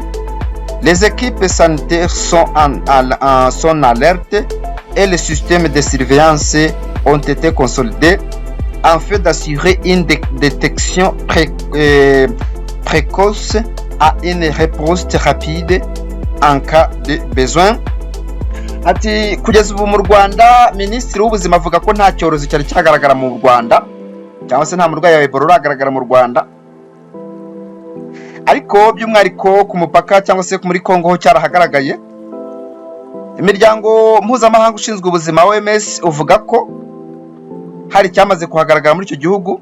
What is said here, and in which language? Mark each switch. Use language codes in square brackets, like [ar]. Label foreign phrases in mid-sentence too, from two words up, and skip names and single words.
[fr] Les équipes sanitaires sont en alerte et les systèmes de surveillance ont été consolidés afin d'assurer une détection précoce à une réponse rapide en cas de besoin. [rw] Ati kugeza ubu mu Rwanda Minisitiri w'Ubuzima avuga ko nta cyorezo cyari cyagaragara mu Rwanda cyangwa se nta murwayi wa Ebola uragaragara mu Rwanda, ariko by'umwihariko ku mupaka cyangwa se muri Kongo ho cyarahagaragaye. Imiryango mpuzamahanga ushinzwe ubuzima OMS uvuga ko hari cyamaze kuhagaragara muri icyo gihugu.